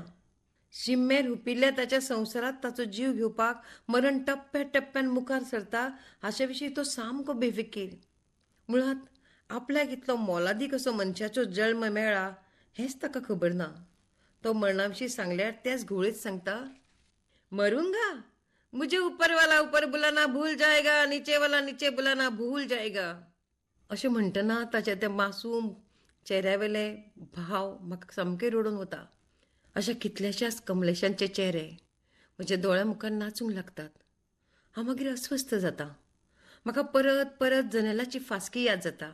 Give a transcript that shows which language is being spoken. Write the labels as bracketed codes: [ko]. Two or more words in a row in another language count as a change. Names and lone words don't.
[kok] शिम्मेर हुपिल्ल्या ताच्या संवसारात ताचो जीव घेवपाक मरण टप्प्या टप्प्यान मुखार सरता हाचे विशीं तो सामको बेफिकीर. मुळात आपल्याक इतलो मोलादीक असो मनशाचो जल्म मेळ्ळा हेंच ताका खबर ना. तो मरणा विशीं सांगल्यार तेच घुवळीत सांगता, [hi] मरूंगा, मुझे ऊपर वाला ऊपर बुलाना भूल जाएगा, नीचे वाला नीचे बुलाना भूल जाएगा. [kok] अशें म्हणटना ताच्या त्या मासूम चेहऱ्यावेले भाव म्हाका सामके रडून वता. अशा कितल्याशाच कमलेशांचे चेहरे म्हज्या दोळ्या मुखार नाचूंक लागतात. हांव मागीर अस्वस्थ जाता. म्हाका परत परत जनेलाची फासकी याद जाता.